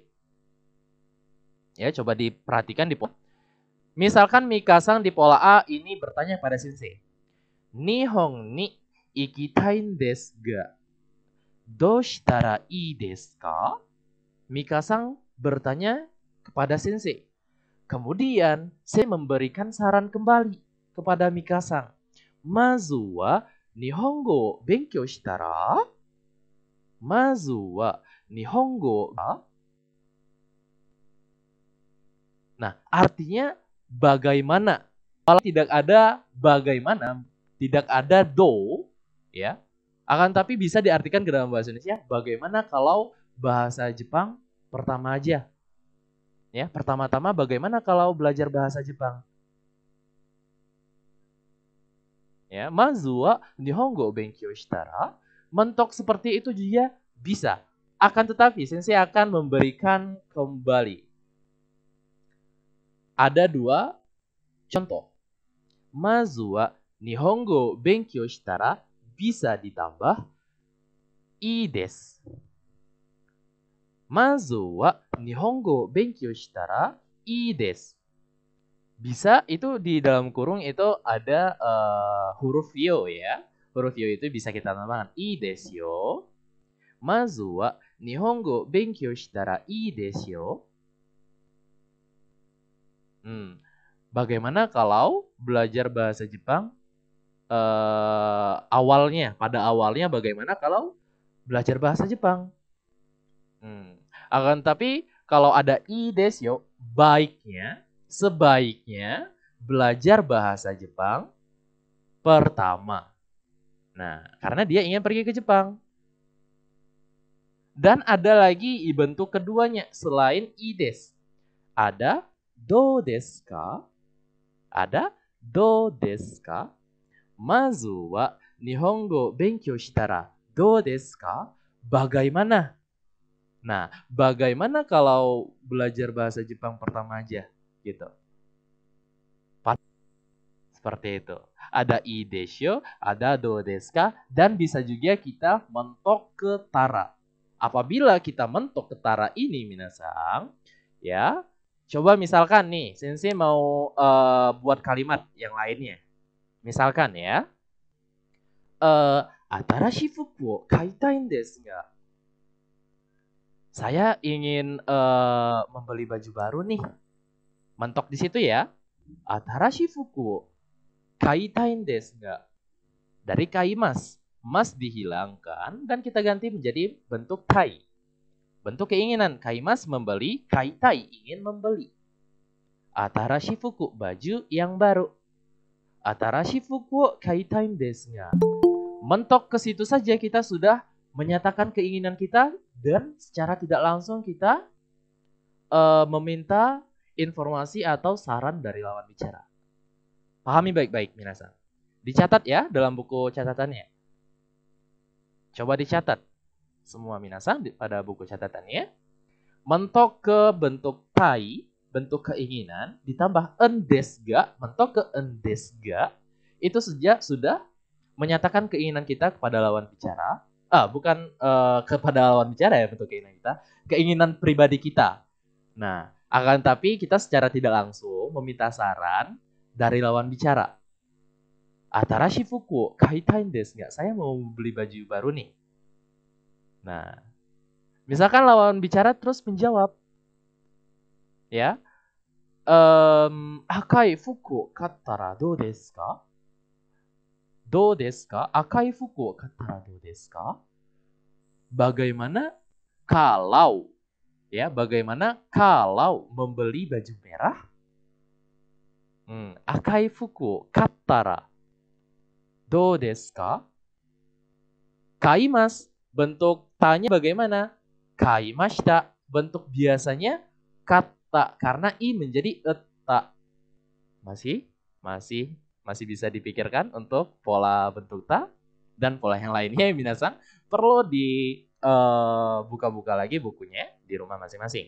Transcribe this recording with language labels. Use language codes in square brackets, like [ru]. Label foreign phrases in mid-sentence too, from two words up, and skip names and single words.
[id] Ya, coba diperhatikan di pola. Misalkan Mika-san di pola A ini bertanya pada sensei. [ja] 日本に行きたいんですが? どうしたらいいですか? [id] Mika-san bertanya kepada sensei. Kemudian, saya memberikan saran kembali kepada Mika-san. [ja] まずは日本語勉強したら? まずは日本語. [id] Nah, artinya bagaimana? Kalau tidak ada bagaimana, tidak ada do, ya. Akan tapi bisa diartikan ke dalam bahasa Indonesia, bagaimana kalau bahasa Jepang pertama aja? Ya, pertama-tama bagaimana kalau belajar bahasa Jepang? [ja] Ya, まずは日本語勉強したら. [id] Mentok seperti itu juga bisa. Akan tetapi sensei akan memberikan kembali. Ada dua contoh. [ja] まずは日本語勉強したら [id] bisa ditambah [ja] いいです. まずは日本語勉強したらいいです. [id] Bisa itu di dalam kurung itu ada huruf yo ya. Huruf yo itu bisa kita tambahkan [ja] いいですよ. まずは日本語勉強したらいいですよ. [id] Bagaimana kalau belajar bahasa Jepang pada awalnya bagaimana kalau belajar bahasa Jepang? Akan tapi kalau ada [ja] いいですよ, [id] sebaiknya belajar bahasa Jepang pertama. Nah, karena dia ingin pergi ke Jepang. Dan ada lagi bentuk keduanya selain [ja] いいです. Ada どうですか? Ada どうですか? まずは日本語勉強したらどうですか? [id] Bagaimana? Nah, bagaimana kalau belajar bahasa Jepang pertama aja? Gitu. Seperti itu. [ja] Ada いいです, ada どうですか, [id] dan bisa juga kita mentok ke tara. Apabila kita mentok ke tara ini, minasang, ya, coba misalkan nih, sensei mau buat kalimat yang lainnya. Misalkan ya, [ja] 新しい服を買いたいですが? [id] Saya ingin membeli baju baru nih. Mentok di situ ya. [ja] 新しい服を買いたいですが? [id] Dari kaimas. Mas dihilangkan dan kita ganti menjadi bentuk kai. Bentuk keinginan. Kaimas membeli, kaitai ingin membeli. [ja] 新しい服 [id] baju yang baru. [ja] 新しい服を買いたいですが? [id] Mentok ke situ saja kita sudah menyatakan keinginan kita dan secara tidak langsung kita meminta informasi atau saran dari lawan bicara. Pahami baik-baik, minasan. Dicatat ya dalam buku catatannya. Coba dicatat semua minasan pada buku catatannya. Mentok ke bentuk tai, bentuk keinginan, ditambah endes ga, mentok ke endes ga, itu sudah menyatakan keinginan kita kepada lawan bicara. Bukan kepada lawan bicara ya bentuk keinginan kita, keinginan pribadi kita. Nah, akan tapi kita secara tidak langsung meminta saran dari lawan bicara. [ja] 新しい服買いたいですが? [id] Saya mau beli baju baru nih. Nah, misalkan lawan bicara terus menjawab, ya, [ja] 赤い服買ったらどうですか? どうですか? 赤い服買ったらどうですか? [id] Bagaimana kalau Ya, bagaimana kalau membeli baju merah? [ja] 赤い服買ったらどうですか? Kaimas. [id] Bentuk tanya bagaimana? [ja] Kaimashita. [id] Bentuk biasanya kata karena i menjadi eta. Masih bisa dipikirkan untuk pola bentuk ta dan pola yang lainnya minasan perlu buka-buka lagi bukunya di rumah masing-masing.